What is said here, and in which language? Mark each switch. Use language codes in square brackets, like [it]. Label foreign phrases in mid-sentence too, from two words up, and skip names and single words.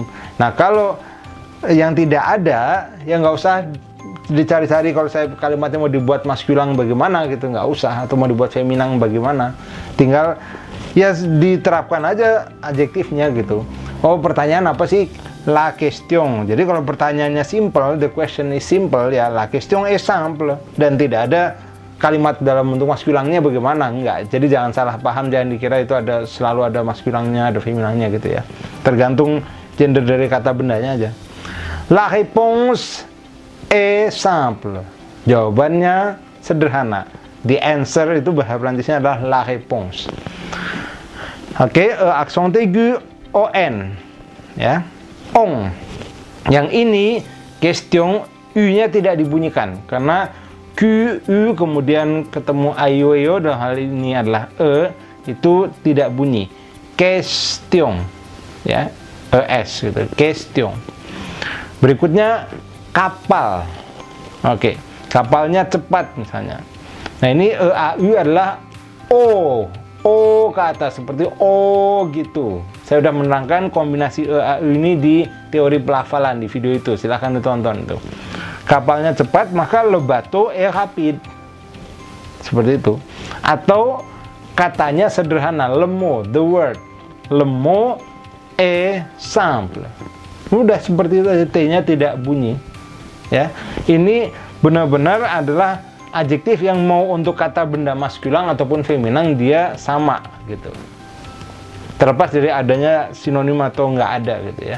[id] Nah, kalau yang tidak ada, ya nggak usah dicari-cari. Kalau saya kalimatnya mau dibuat maskulang bagaimana gitu, nggak usah, atau mau dibuat feminan bagaimana, tinggal ya diterapkan aja adjektifnya gitu. Oh, pertanyaan apa sih? [fr] La question. [id] Jadi kalau pertanyaannya simple, [en] the question is simple, [id] ya [fr] la question est simple, [id] dan tidak ada kalimat dalam bentuk maskulannya bagaimana, enggak. Jadi jangan salah paham, jangan dikira itu ada selalu ada maskulannya, ada feminannya gitu ya. Tergantung gender dari kata bendanya aja. [fr] La réponse est simple. [id] Jawabannya sederhana. [en] The answer [id] itu bahasa Prancisnya adalah [fr] la réponse. [id] Oke, [fr] accent aigu [id] on, ya. On. Yang ini question u-nya tidak dibunyikan karena Q, U, kemudian ketemu AIOEO, dalam hal ini adalah E, itu tidak bunyi. Question, ya, ES gitu, question. Berikutnya kapal. Oke, kapalnya cepat misalnya. Nah ini EAU adalah O ke atas seperti O gitu. Saya sudah menerangkan kombinasi EAU ini di teori pelafalan di video itu, silahkan ditonton itu. Kapalnya cepat, maka [fr] le bateau est rapide. [id] Seperti itu. Atau katanya sederhana, [fr] le mot, [en] the word. [fr] Le mot est simple. [id] Udah seperti itu aja, T-nya tidak bunyi. Ya. Ini benar-benar adalah adjektif yang mau untuk kata benda maskulang ataupun feminan dia sama gitu. Terlepas dari adanya sinonim atau nggak ada gitu ya.